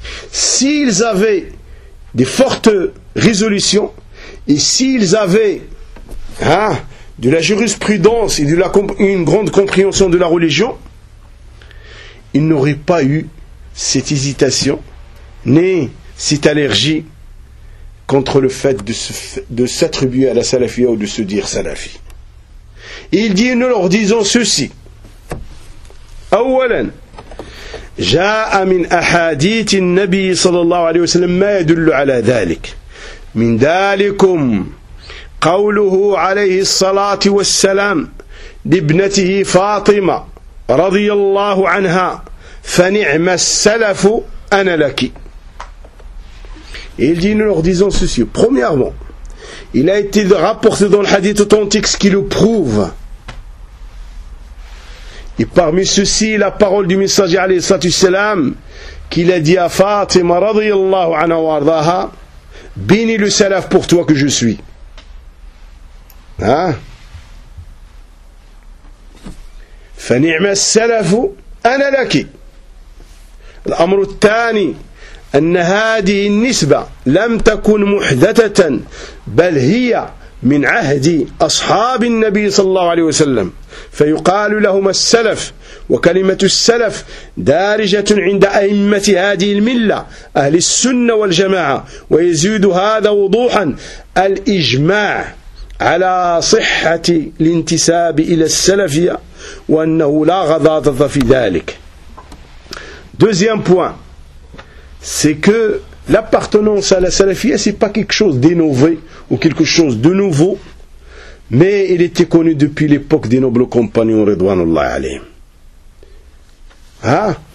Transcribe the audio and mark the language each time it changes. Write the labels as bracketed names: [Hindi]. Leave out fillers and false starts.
[French] S'ils avaient des fortes résolutions et s'ils avaient de la jurisprudence et de la une grande compréhension de la religion, ils n'auraient pas eu cette hésitation ni cette allergie contre le fait de s'attribuer à la salafia ou de se dire salafi. Et il dit, nous leur disons ceci. [Arabic] أولا جاء من أحاديث النبي صلى الله عليه وسلم ما يدل على ذلك من ذلكم قوله عليه الصلاة والسلام لابنته فاطمة رضي الله عنها فنعم السلف أنا لك. [French] Il dit, nous leur disons ceci. Premièrement, il a été rapporté dans le hadith authentique ce qui le prouve. Et parmi ceux-ci, la parole du messager [Arabic] alayhi salatu salam, [French] qu'il a dit à Fatima [Arabic] radiyallahu anha wa ardaha, [French] bénis le salaf pour toi que je suis. [Arabic] Fani'ma salafu ana laki. L'amru tani, anna hadihi nisba, lam takun muhdatatan, bal hiya min ahdi ashabi nabi sallallahu alayhi wa sallam. فيقال لهم السلف وكلمة السلف دارجة عند أئمة هذه الملة أهل السنة والجماعة ويزيد هذا وضوحا الإجماع على صحة الانتساب إلى السلفية وأنه لا غضاضة في ذلك. [French] Deuxième point, c'est que l'appartenance à la salafia, c'est pas quelque chose d'innové ou quelque chose de nouveau, mais il était connu depuis l'époque des nobles compagnons, [Arabic] ridwanullah alayhim. [French] Hein?